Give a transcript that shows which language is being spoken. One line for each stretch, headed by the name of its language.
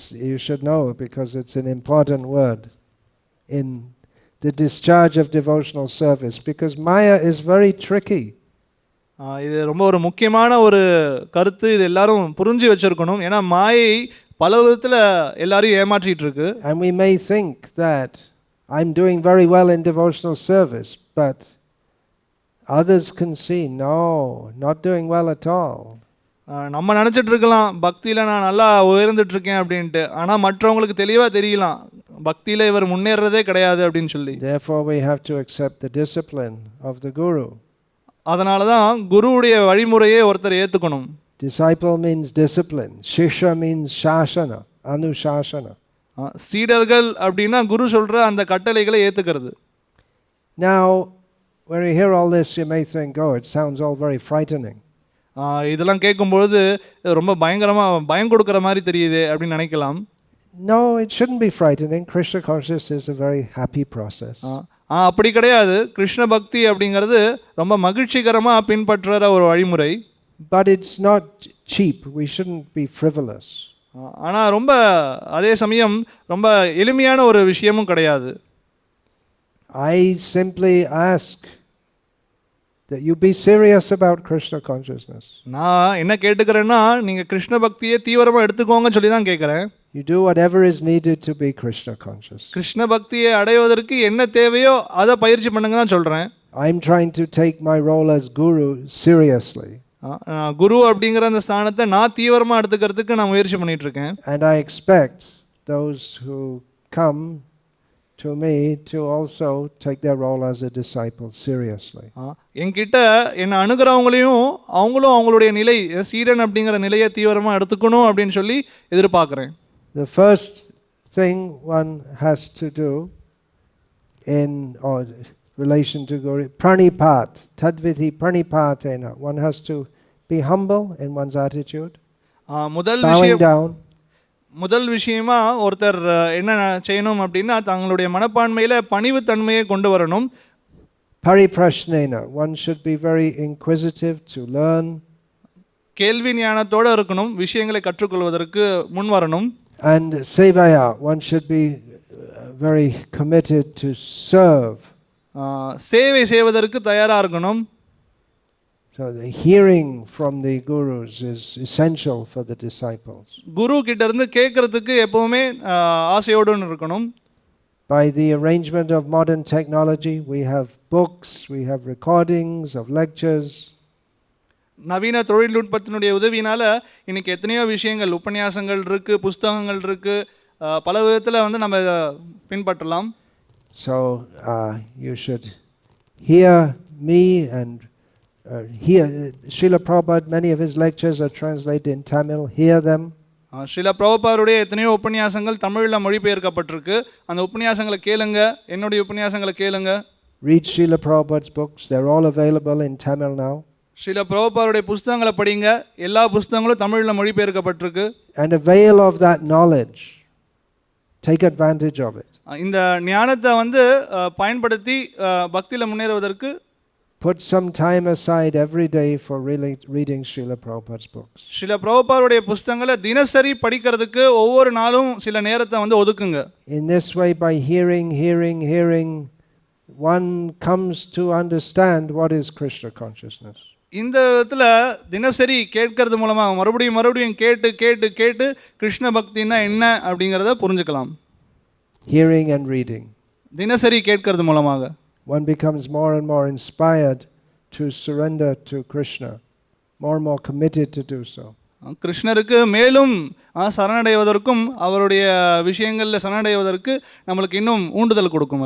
English: You should know because it's an important word in the discharge of devotional service because Maya is very tricky.
Tamil: இது ரொம்ப ஒரு முக்கியமான ஒரு கருத்து, இது எல்லாரும் புரிஞ்சு வச்சிருக்கணும். ஏன்னா மாயை பல விதத்தில் எல்லாரையும் ஏமாற்றிட்டு இருக்கு.
English: And we may think that I'm doing very well in devotional service, but others can see, no, not doing well at all.
Tamil: நம்ம நினச்சிட்டு இருக்கலாம் பக்தியில் நான் நல்லா உயர்ந்துட்டு இருக்கேன் அப்படின்ட்டு, ஆனால் மற்றவங்களுக்கு தெளிவாக தெரியலாம் பக்தியில் இவர் முன்னேறதே கிடையாது அப்படின்னு சொல்லி.
English: Therefore we have to accept the discipline of the guru.
Tamil: அதனால தான் குருவுடைய வழிமுறையை ஒருத்தர் ஏற்றுக்கணும்.
English: Disciple means discipline. Shishya means shasana, anushasana.
Tamil: சீடர்கள் அப்படின்னா குரு சொல்ற அந்த கட்டளைகளை ஏத்துக்கிறது.
English: Now, when you hear all this, you may think, oh, it sounds all very frightening.
Tamil: இதெல்லாம் கேட்கும்பொழுது ரொம்ப பயங்கரமா பயம் கொடுக்குற மாதிரி தெரியுது அப்படின்னு நினைக்கலாம்.
English: No, it shouldn't be frightening. Krishna consciousness is a very happy process.
Tamil: அப்படி கிடையாது. கிருஷ்ண பக்தி அப்படிங்கிறது ரொம்ப மகிழ்ச்சிகரமா பின்பற்றுற ஒரு வழிமுறை.
English: But it's not cheap. We shouldn't be frivolous.
Tamil: ஆனா ரொம்ப அதே சமயம் ரொம்ப எளிமையான ஒரு விஷயமும் கிடையாது.
English: I simply ask that you be serious about Krishna consciousness.
Tamil: நான் என்ன கேட்டுக்கிறேன்னா நீங்க கிருஷ்ண பக்தியை தீவிரமா எடுத்துக்கோங்க சொல்லி தான் கேட்கிறேன்.
English: You do whatever is needed to be Krishna conscious.
Tamil: Krishna பக்தியை அடைவதற்கு என்ன தேவையோ அதை பயிற்சி பண்ணுங்க தான் சொல்றேன்.
English: I'm trying to take my role as guru seriously.
Tamil: குரு அப்படிங்கிற அந்த ஸ்தானத்தை நான் தீவிரமா எடுத்துக்கிறதுக்கு நான் முயற்சி பண்ணிட்டு இருக்கேன்.
English: And I expect those who come to me to also take their role as a disciple seriously.
Tamil: என்கிட்ட என்ன அணுகிறவங்களையும் அவங்களும் அவங்களுடைய நிலை சீடன் அப்படிங்கிற நிலையை தீவிரமா எடுத்துக்கணும் அப்படின்னு சொல்லி எதிர்பார்க்கிறேன்.
English: The first thing one has to do in relation to Guru, pranipat, tadviti pranipatena. One has to be humble in one's attitude, bowing down.
Tamil: முதல் விஷயமா ஒருத்தர் என்ன செய்யணும் அப்படின்னா தங்களுடைய மனப்பான்மையில பணிவு தன்மையை கொண்டு வரணும்.
English: Pariprashnena, one should be very inquisitive to learn.
Tamil: கேள்வி ஞானத்தோட இருக்கணும், விஷயங்களை கற்றுக்கொள்வதற்கு முன் வரணும்.
English: And sevaya, one should be very committed to serve.
Tamil: சேவை செய்வதற்கு தயாரா இருக்கணும்.
English: So the hearing from the gurus is essential for the disciples.
Tamil: குரு கிட்ட இருந்து கேட்கிறதுக்கு எப்பவுமே ஆசையோடு இருக்கணும்.
English: By the arrangement of modern technology, we have books, we have recordings of lectures.
Tamil: நவீன தொழில்நுட்பத்தினுடைய உதவியினால இன்னைக்கு எத்தனையோ விஷயங்கள் உபன்யாசங்கள் இருக்கு, புஸ்தகங்கள் இருக்கு, பல விதத்துல நம்ம பின்பற்றலாம்.
English: So you should hear me and hear Srila Prabhupada. Many of his lectures are translated in Tamil. Hear them.
Tamil: Srila பிரபுபாதுடைய எத்தனையோ உபன்யாசங்கள் தமிழில் மொழிபெயர்க்கப்பட்டிருக்கு. அந்த உபன்யாசங்களை கேளுங்க, என்னுடைய உபன்யாசங்களை கேளுங்க.
English: Read Srila Prabhupada's books. They're all available in Tamil now.
Tamil: Srila பிரபுபாதுடைய புஸ்தகங்களை படிங்க. எல்லா புஸ்தகங்களும் தமிழில் மொழிபெயர்க்கப்பட்டிருக்கு.
English: And avail of that knowledge. Take advantage of it.
Tamil: இந்த ஞானத்தை பயன்படுத்தி பக்தியில முன்னேறுவதற்கு
English: put some time aside every day for really reading Srila Prabhupada's books.
Tamil: Srila பிரபுபாதுடைய புஸ்தகங்களை தினசரி படிக்கிறதுக்கு ஒவ்வொரு நாளும் சில நேரத்தை ஒதுக்குங்க.
English: In this way, by hearing, one comes to understand what is Krishna consciousness.
Tamil: இந்த விதத்துல தினசரி கேட்கறது மூலமா மறுபடியும் கேட்டு கிருஷ்ண பக்தினா என்ன அப்படிங்கறத புரிஞ்சுக்கலாம்.
English: Hearing and reading.
Tamil: தினசரி கேட்கறது மூலமாக
English: one becomes more and more inspired to surrender to Krishna, more and more committed to do so.
Tamil: கிருஷ்ணருக்கு மேலும் சரணடைவதற்கும் அவருடைய விஷயங்கள்ல சரணடைவதற்கு நமக்கு இன்னும் ஊண்டுதல் கொடுக்கும்.